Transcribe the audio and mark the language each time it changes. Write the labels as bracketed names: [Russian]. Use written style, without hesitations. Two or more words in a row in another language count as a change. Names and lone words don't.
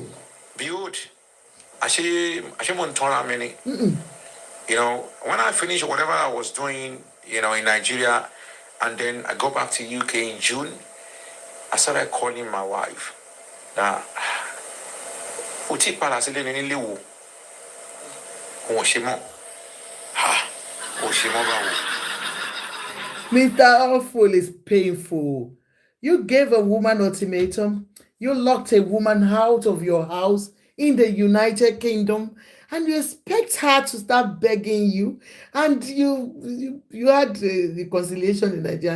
[English] Behold, when I finished whatever I was doing, in Nigeria, and then I go back to UK in June, I started calling my wife. Now, [Yoruba] Oti palace le ni lewo. O se mo. Ha. O se mo ba wo. [English] Mr. Awful is painful. You gave a woman ultimatum. You locked a woman out of your house in the United Kingdom, and you expect her to start begging you. And you had a reconciliation in Nigeria.